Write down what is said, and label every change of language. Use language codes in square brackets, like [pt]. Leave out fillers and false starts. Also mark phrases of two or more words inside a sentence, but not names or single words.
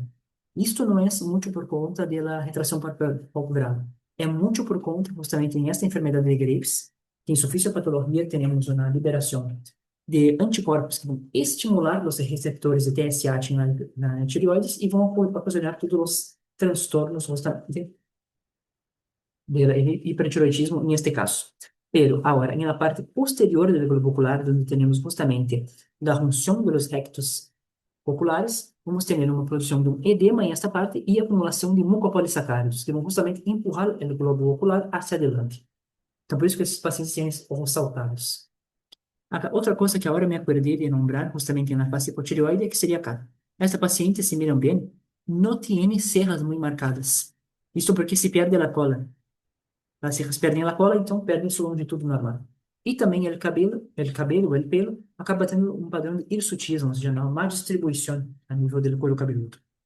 [pt] Isto não é muito por conta da retração palpebral, é muito por conta justamente nesta enfermidade de Graves, que em sua fisiopatologia temos uma liberação de anticorpos que vão estimular os receptores de TSH na tireoides e vão ocasionar todos os transtornos justamente [es] del hipertiroidismo en este caso. Pero ahora, en la parte posterior del globo ocular, donde tenemos justamente la junción de los rectos oculares, [pt] vamos tener uma produção de um edema em esta parte e acumulação de mucopolisacáridos, que vão justamente empurrar o globo ocular [es] hacia adelante. [pt] Então, por isso que esses pacientes têm [es] ojos saltados. [pt] Acá, outra coisa que agora me acordei de nombrar, justamente na face hipotireoide, que seria acá. Esta paciente, se miram bem, não tem cejas muito marcadas. Isto porque se perde a cola. As cejas perdem a cola, então perdem sua longitude normal. E também o pelo, acaba tendo um padrão de hirsutismo, ou seja, uma má distribuição a nível do couro cabeludo.